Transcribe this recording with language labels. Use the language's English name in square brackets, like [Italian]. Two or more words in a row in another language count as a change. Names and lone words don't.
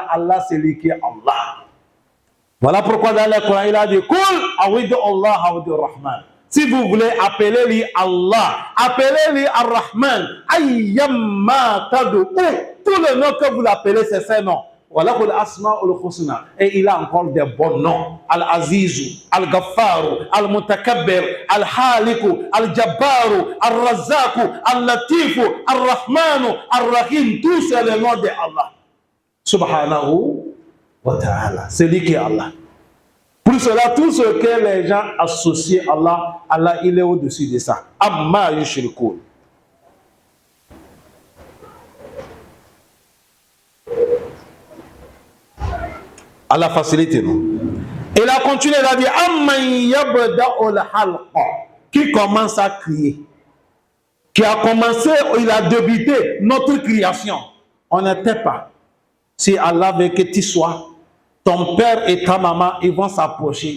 [French] Allah, c'est lui qui est Allah. Voilà pourquoi dans le Coran, il a dit [Arabic] قل ادعوا الله أو ادعوا الرحمن. [French] Si vous voulez appeler lui Allah, appelez-lui [Arabic] الرحمن أيا ما تدعوا, [French] tous les noms que vous l'appelez, c'est ces noms. Voilà pour l'Asma'ul Husna. Et il a encore des bons noms. [Arabic] العزيز، الغفار، المتكبر، الخالق، الجبار، الرزاق، اللطيف, الرحمن، الرحيم. [French] Tous c'est les noms de Allah. [Arabic] سبحانه وتعالى. [French] C'est lui qui est Allah. Pour cela, tout ce que les gens associent à Allah, Allah il est au-dessus de ça. [Arabic] عما يشركون. [French] Allah facilite nous. Il a continué, il a dit [Arabic] أمن يبدأ الخلق, [French] qui commence à crier, qui a commencé, il a débité notre création. On n'était pas. Si Allah veut que tu sois, ton père et ta maman, ils vont s'approcher.